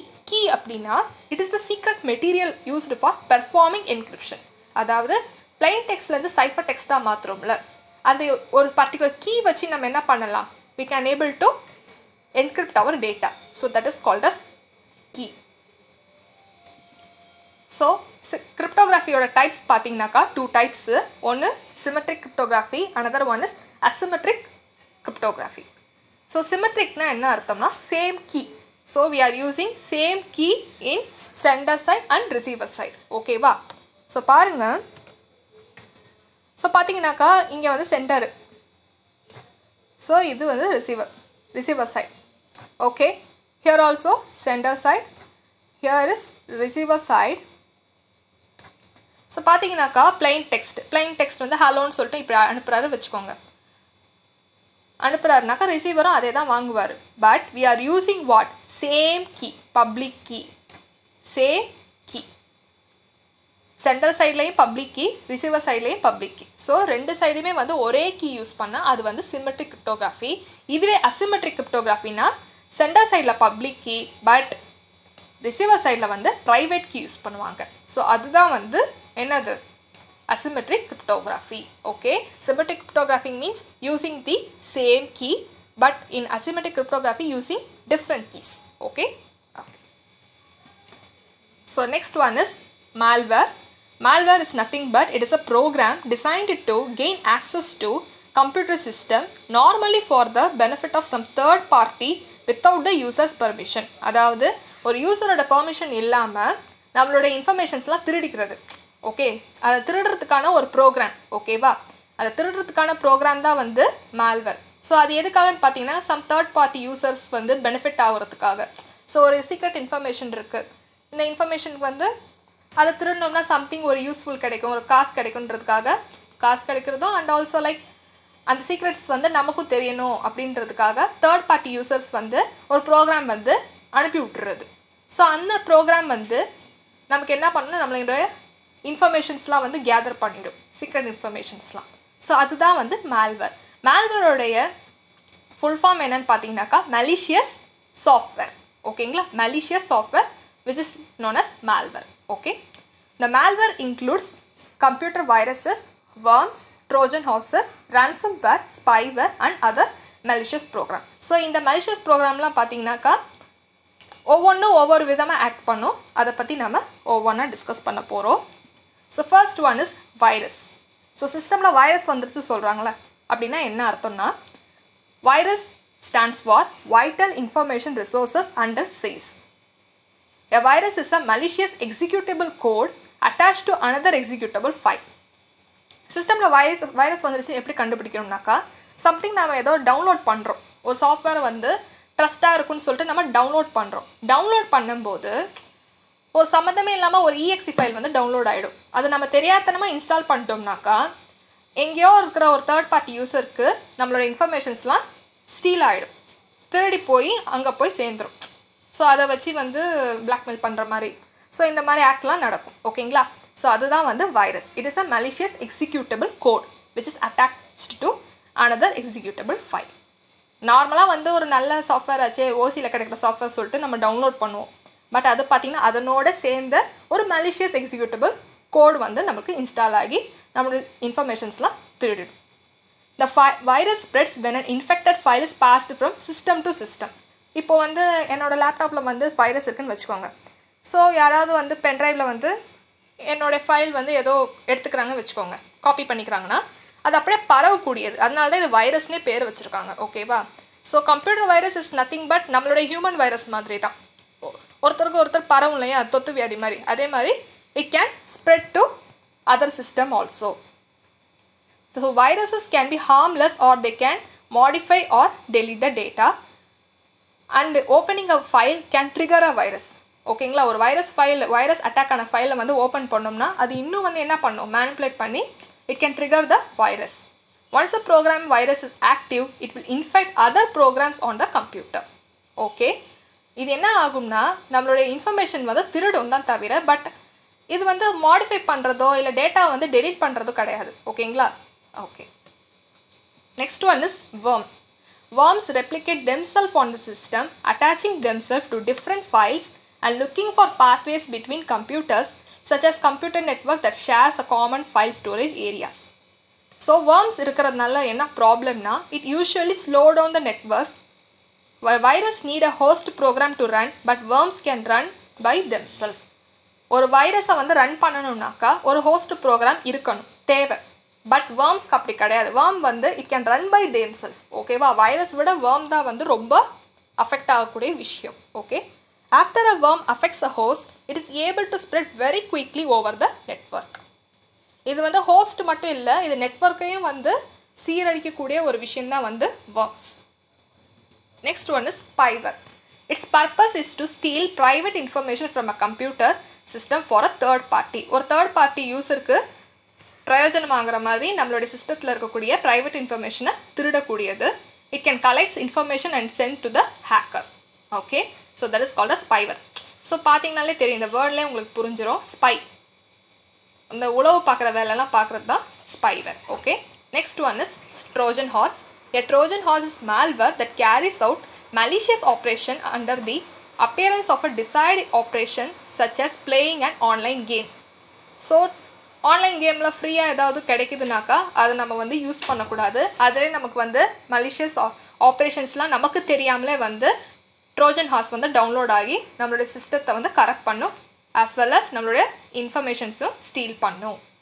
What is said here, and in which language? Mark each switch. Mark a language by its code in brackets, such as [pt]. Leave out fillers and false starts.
[en] key [ta] அப்படின்னா [en] It is the secret material used for performing encryption. [ta] அதாவது plain டெக்ஸ்ட்லேருந்து cipher டெக்ஸ்ட்டாக மாற்றுறோம்ல, அந்த ஒரு பர்டிகுலர் கீ வச்சு நம்ம என்ன பண்ணலாம், [en] we can able to encrypt our data. So that is called as key. So cryptography oda types pathina two types. One symmetric cryptography, another one is asymmetric cryptography. So symmetric [ta] na enna arthamna [en] same key. So we are using same key in sender side and receiver side. Okay va? [ta] So பாருங்க, so பாத்தீங்கன்னாக்கா இங்க வந்து centre, so இது வந்து receiver side. Okay. [en] Here also sender side, here is receiver side. [ta] So பார்த்தீங்கன்னாக்கா plain text வந்து ஹலோன்னு சொல்லிட்டு இப்படி அனுப்புகிறாரு வச்சுக்கோங்க. அனுப்புகிறாருனாக்கா ரிசீவரும் அதே தான் வாங்குவார். [en] but we are using what, same key, [ta] public key, same key. Centre சைட்லேயும் பப்ளிக் கீ, ரிசீவர் சைட்லேயும் பப்ளிக் கீ. ஸோ ரெண்டு சைடுமே வந்து ஒரே கீ யூஸ் பண்ணால் அது வந்து சிமெட்ரிக் கிரிப்டோகிராஃபி. இதுவே அசிமெட்ரிக் கிரிப்டோகிராஃபினா சென்டர் சைடில் பப்ளிக் கீ, பட் ரிசீவர் சைடில் வந்து ப்ரைவேட் கீ யூஸ் பண்ணுவாங்க. ஸோ அதுதான் வந்து என்னது, asymmetric cryptography. [en] Okay, symmetric cryptography means using the same key, but in asymmetric cryptography using different keys. Okay. So next one is malware. Malware is nothing but it is a program designed to gain access to computer system, normally for the benefit of some third party without the user's permission. [ta] அதாவது ஒரு யூசரோட permission இல்லாமல் நம்மளோட இன்ஃபர்மேஷன்ஸ்லாம் திருடிக்கிறது. Okay, அதை திருடுறதுக்கான ஒரு program. ஓகேவா? அதை திருடுறதுக்கான program தான் வந்து மால்வேர். ஸோ அது எதுக்காகன்னு பார்த்தீங்கன்னா சம் தேர்ட் பார்ட்டி யூசர்ஸ் வந்து பெனிஃபிட் ஆகிறதுக்காக. ஸோ ஒரு சீக்ரெட் இன்ஃபர்மேஷன் இருக்குது, இந்த இன்ஃபர்மேஷனுக்கு வந்து அதை திருடினோம்னா சம்திங் ஒரு யூஸ்ஃபுல் கிடைக்கும், ஒரு காசு கிடைக்குன்றதுக்காக, காசு கிடைக்கிறதும் அண்ட் ஆல்சோ லைக் அந்த சீக்ரெட்ஸ் வந்து நமக்கும் தெரியணும் அப்படின்றதுக்காக தேர்ட் பார்ட்டி யூசர்ஸ் வந்து ஒரு ப்ரோக்ராம் வந்து அனுப்பி விட்டுறது. ஸோ அந்த ப்ரோக்ராம் வந்து நமக்கு என்ன பண்ணணும், நம்மளுடைய இன்ஃபர்மேஷன்ஸ்லாம் வந்து கேதர் பண்ணிடும், சீக்ரெட் இன்ஃபர்மேஷன்ஸ்லாம். ஸோ அதுதான் வந்து மால்வேர். மால்வேரோடைய ஃபுல் ஃபார்ம் என்னன்னு பார்த்தீங்கன்னாக்கா மலிஷியஸ் சாஃப்ட்வேர். ஓகேங்களா? [en] Malicious software which is known as malware. Okay, the malware includes computer viruses, worms, trojan horses, ransomware, spyware and other malicious program. So [ta] இந்த malicious programலாம் பார்த்தீங்கன்னாக்கா ஒவ்வொன்றும் ஒவ்வொரு விதமாக ஆக்ட் பண்ணும். அதை பற்றி நம்ம ஒவ்வொன்றா டிஸ்கஸ் பண்ண போகிறோம். [en] So first one is virus. [ta] So சிஸ்டமில் வைரஸ் வந்துருச்சு சொல்கிறாங்களே அப்படின்னா என்ன அர்த்தம்னா, [en] Virus stands for vital information resources under SAIS. A virus is a malicious executable code attached to another executable file. [ta] சிஸ்டமில் வைரஸ் வந்துருச்சு எப்படி கண்டுபிடிக்கணும்னாக்கா, சம்திங் நம்ம ஏதோ டவுன்லோட் பண்ணுறோம், ஒரு சாஃப்ட்வேர் வந்து ட்ரஸ்ட்டாக இருக்குன்னு சொல்லிட்டு நம்ம டவுன்லோட் பண்ணுறோம். டவுன்லோட் பண்ணும்போது ஒரு சம்மந்தமே இல்லாமல் ஒரு EXE ஃபைல் வந்து டவுன்லோட் ஆகிடும். அது நம்ம தெரியாதனமாக இன்ஸ்டால் பண்ணிட்டோம்னாக்கா எங்கேயோ இருக்கிற ஒரு தேர்ட் பார்ட்டி யூஸருக்கு நம்மளோட இன்ஃபர்மேஷன்ஸ்லாம் ஸ்டீல் ஆகிடும், திருடி போய் அங்கே போய் சேர்ந்துடும். ஸோ அதை வச்சு வந்து பிளாக்மெயில் பண்ணுற மாதிரி, ஸோ இந்த மாதிரி ஆக்ட்லாம் நடக்கும். ஓகேங்களா? ஸோ அதுதான் வந்து virus. [en] It is a malicious executable code which is attached to another executable file. [ta] நார்மலாக வந்து ஒரு நல்ல சாஃப்ட்வேர் ஆச்சு, ஓசியில் கிடைக்கிற சாஃப்ட்வேர் சொல்லிட்டு நம்ம டவுன்லோட் பண்ணுவோம். பட் அது பார்த்திங்கன்னா அதனோட சேர்ந்த ஒரு malicious executable கோட் வந்து நமக்கு இன்ஸ்டால் ஆகி நம்மளோட இன்ஃபர்மேஷன்ஸ்லாம் திருடிடும். [en] The virus spreads when an infected file is passed from system to system. [ta] இப்போ வந்து என்னோடய லேப்டாப்பில் வந்து வைரஸ் இருக்குன்னு வச்சுக்கோங்க. ஸோ யாராவது வந்து பென்ட்ரைவில் வந்து என்னோடய ஃபைல் வந்து ஏதோ எடுத்துக்கிறாங்கன்னு வச்சுக்கோங்க, காப்பி பண்ணிக்கிறாங்கன்னா அது அப்படியே பரவக்கூடியது. அதனால தான் இது வைரஸ்னே பேர் வச்சுருக்காங்க. ஓகேவா? [en] so computer virus is nothing but [ta] நம்மளுடைய ஹியூமன் வைரஸ் மாதிரி தான். ஒருத்தருக்கு ஒருத்தர் பரவும் இல்லையா, தொத்து வியாதி மாதிரி. அதே மாதிரி [en] It can spread to other system also. So viruses can be harmless or they can modify or delete the data, and opening a file can trigger a virus. [ta] ஓகேங்களா? ஒரு வைரஸ் அட்டாக் ஆன ஃபைலை வந்து ஓப்பன் பண்ணோம்னா அது இன்னும் வந்து என்ன பண்ணும், மேனிப்புலேட் பண்ணி [en] It can trigger the virus. Once a program virus is active it will infect other programs on the computer. [ta] Okay, இது என்ன ஆகும்னா நம்மளுடைய இன்ஃபர்மேஷன் வந்து திருடும் தான் தவிர, பட் இது வந்து மாடிஃபை பண்ணுறதோ இல்லை டேட்டா வந்து டெலீட் பண்ணுறதோ கிடையாது. ஓகேங்களா? [en] Okay. Next one is worm. Worms replicate themselves on the system, attaching themselves to different files and looking for pathways between computers, such as computer network that shares a common file storage areas. So worms [ta] இருக்கிறதுனால என்ன ப்ராப்ளம்னா, [en] it usually slow down the networks. Virus need a host program to run, but worms can run by themselves. [ta] ஒரு வைரஸை வந்து run பண்ணணும்னாக்கா ஒரு host program இருக்கணும், தேவை. But வேர்ம்ஸ்க்கு அப்படி கிடையாது. வேர்ம் வந்து [en] It can run by them self. [ta] ஓகேவா? வைரஸ் விட வேர்ம் தான் வந்து ரொம்ப அஃபெக்ட் ஆகக்கூடிய விஷயம். [en] Okay, after a worm affects a host it is able to spread very quickly over the network. [ta] இது வந்து ஹோஸ்ட் மட்டும் இல்லை, இது நெட்வொர்க்கையும் வந்து சீரழிக்கக்கூடிய ஒரு விஷயம் தான் வந்து worms. [en] Next one is spyware. Its purpose is to steal private information from a computer system for a third party. [ta] ஒரு தேர்ட் பார்ட்டி யூஸருக்கு பிரயோஜனமாகிற மாதிரி நம்மளுடைய சிஸ்டத்தில் இருக்கக்கூடிய ப்ரைவேட் இன்ஃபர்மேஷனை திருடக்கூடியது. [en] It can collects information and send to the hacker. Okay, so that is called a spyware. [ta] So பார்த்தீங்கனாலே தெரியும், இந்த வேர்ட்லேயே உங்களுக்கு புரிஞ்சிடும். ஸ்பை, இந்த உளவு பார்க்குற வேலைலாம் பார்க்குறது தான் spyware. [en] Okay, next one is Trojan horse. A Trojan horse is malware that carries out malicious operation under the appearance of a desired operation such as playing an online game. [ta] So online கேமில் ஃப்ரீயாக ஏதாவது கிடைக்குதுனாக்கா அதை நம்ம வந்து use பண்ணக்கூடாது. அதிலே நமக்கு வந்து மலிஷியஸ் ஆப்ரேஷன்ஸ்லாம் நமக்கு தெரியாமலே வந்து ட்ரோஜன் ஹார்ஸ் வந்து டவுன்லோட் ஆகி நம்மளுடைய சிஸ்டத்தை வந்து கரெக்ட் பண்ணும், as well as நம்மளுடைய இன்ஃபர்மேஷன்ஸும் ஸ்டீல் பண்ணும்.